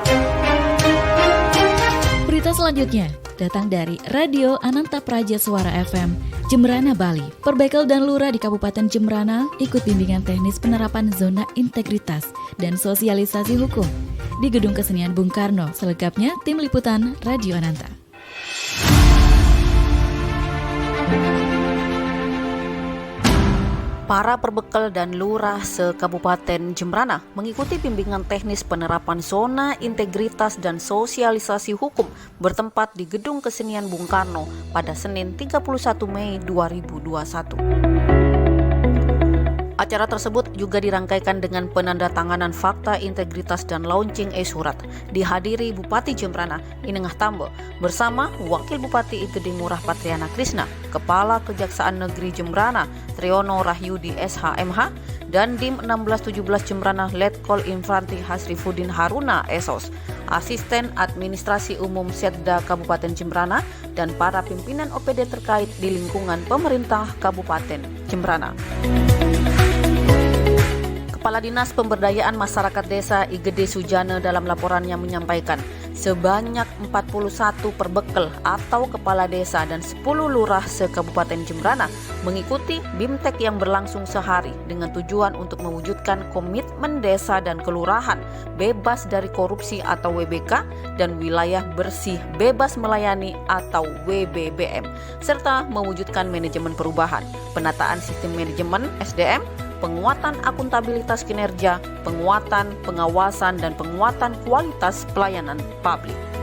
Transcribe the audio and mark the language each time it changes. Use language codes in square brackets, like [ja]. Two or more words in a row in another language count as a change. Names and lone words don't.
[id] Berita selanjutnya datang dari Radio Ananta Praja Suara FM, Jembrana, Bali. Perbekel dan Lurah di Kabupaten Jembrana ikut bimbingan teknis penerapan zona integritas dan sosialisasi hukum di Gedung Kesenian Bung Karno. Selengkapnya, tim liputan Radio Ananta. Para perbekel dan lurah se-Kabupaten Jembrana mengikuti bimbingan teknis penerapan zona integritas dan sosialisasi hukum bertempat di Gedung Kesenian Bung Karno pada Senin 31 Mei 2021. Acara tersebut juga dirangkaikan dengan penandatanganan fakta integritas dan launching e-surat. Dihadiri Bupati Jembrana Inengah Tambo bersama Wakil Bupati Igede Ngurah Patriana Krisna, Kepala Kejaksaan Negeri Jembrana Triyono Rahyudi SHMH, dan Dim 1617 Jembrana Letkol Infanti Hasrifuddin Haruna Esos, Asisten Administrasi Umum Setda Kabupaten Jembrana, dan para pimpinan OPD terkait di lingkungan pemerintah Kabupaten Jembrana. Kepala Dinas Pemberdayaan Masyarakat Desa Igede Sujana dalam laporannya menyampaikan, sebanyak 41 perbekel atau kepala desa dan 10 lurah se-Kabupaten Jembrana mengikuti BIMTEK yang berlangsung sehari dengan tujuan untuk mewujudkan komitmen desa dan kelurahan bebas dari korupsi atau WBK dan wilayah bersih bebas melayani atau WBBM, serta mewujudkan manajemen perubahan, penataan sistem manajemen SDM, penguatan akuntabilitas kinerja, penguatan pengawasan, dan penguatan kualitas pelayanan publik.